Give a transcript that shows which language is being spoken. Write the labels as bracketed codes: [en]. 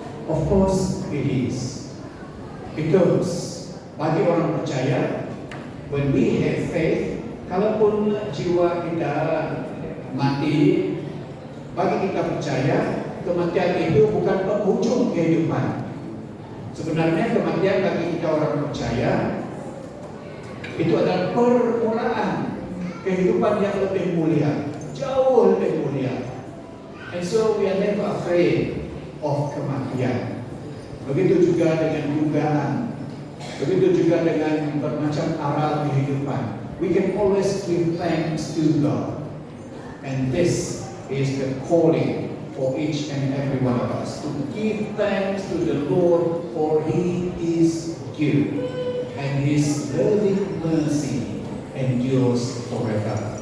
[en] Of course it is. Because [ms] bagi orang percaya, [en] when we have faith, [ms] kalaupun jiwa kita mati, bagi kita percaya, kematian itu bukan penghujung kehidupan. Sebenarnya kematian bagi kita orang percaya itu adalah permulaan kehidupan yang lebih mulia, jauh lebih mulia. [en] And so we are never afraid of [ms] kematian. Begitu juga dengan dugaan, begitu juga dengan bermacam arah kehidupan. [en] We can always give thanks to God. And this is the calling for each and every one of us, to give thanks to the Lord, for He is good, and His loving mercy endures forever.